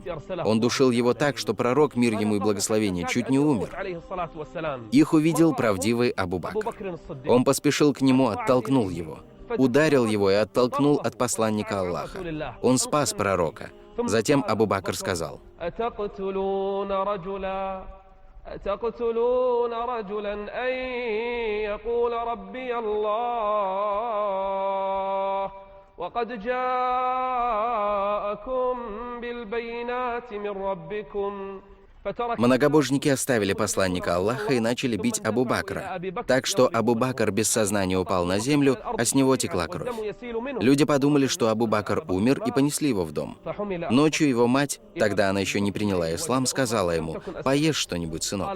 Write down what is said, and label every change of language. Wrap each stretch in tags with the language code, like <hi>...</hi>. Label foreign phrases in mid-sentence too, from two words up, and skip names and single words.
<ru>Он душил его так, что пророк, мир ему и благословение, чуть не умер. Их увидел правдивый Абу Бакр. Он поспешил к нему, оттолкнул его. Ударил его и оттолкнул от посланника Аллаха. Он спас пророка. Затем Абу Бакр сказал:</ru> <ar>أتقتلون رجلا أن يقول ربي الله وقد جاءكم بالبينات من ربكم</ar> <ru>Многобожники оставили посланника Аллаха и начали бить Абу Бакра, так что Абу Бакр без сознания упал на землю, а с него текла кровь. Люди подумали, что Абу Бакр умер, и понесли его в дом. Ночью его мать, тогда она еще не приняла ислам, сказала ему: «Поешь что-нибудь, сынок».</ru>